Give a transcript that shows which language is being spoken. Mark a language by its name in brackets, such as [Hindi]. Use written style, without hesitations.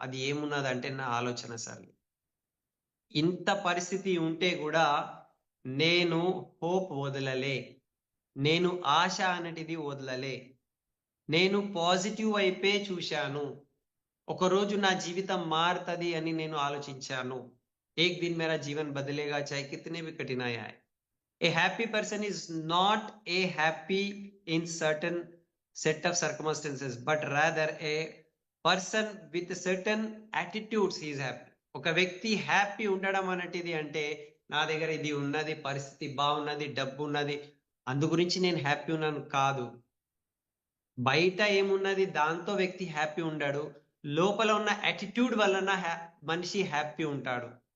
[Telugu] అది ఏమున్నదంటే నా ఆలోచన సరళి. ఇంత పరిస్థితి ఉంటే గూడా నేను హోప్ వదలలే. నేను ఆశ అనేటిది వదలలే. నేను పాజిటివ్ వైపే చూశాను. ఒకరోజు నా జీవితం మారతది అని నేను ఆలోచించాను. [Hindi] एक दिन मेरा जीवन बदलेगा चाहे कितने भी कठिनाई आए. [English] A happy person is not a happy in certain set of circumstances, but rather a person with certain attitudes he is happy. [Telugu] ఒక వ్యక్తి హ్యాపీ ఉండడం అనేటిది అంటే, నా దగ్గర ఇది ఉన్నది, పరిస్థితి బాగున్నది, డబ్బున్నది, అందు గురించి నేను హ్యాపీ ఉన్నాను కాదు. బయట ఏమున్నది దాంతో వ్యక్తి హ్యాపీ ఉండడు. లోపల ఉన్న యాటిట్యూడ్ వలన మనిషి హ్యాపీ ఉంటాడు.